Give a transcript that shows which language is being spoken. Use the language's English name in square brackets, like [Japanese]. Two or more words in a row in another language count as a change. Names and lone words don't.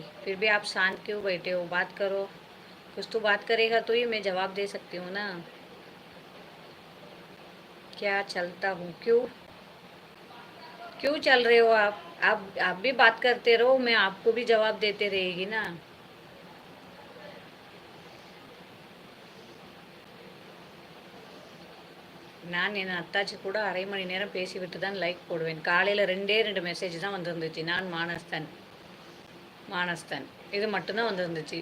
[Hindi] फिर भी आप शांत क्यों बैठे हो? बात करो. कुछ तो बात करेगा तो ही मैं जवाब दे सकती हूँ ना. क्या चलता हूँ? क्यों क्यों चल रहे हो आप भी बात करते रहो, मैं आपको भी जवाब देते रहेगी ना. [Tamil] நான் என் அத்தாச்சி கூட அரை மணி நேரம் பேசிவிட்டு தான் லைக் போடுவேன். காலையில் 2 மெசேஜ் தான் வந்துருந்துச்சு. நான் மானஸ்தன் இது மட்டும்தான் வந்துருந்துச்சு.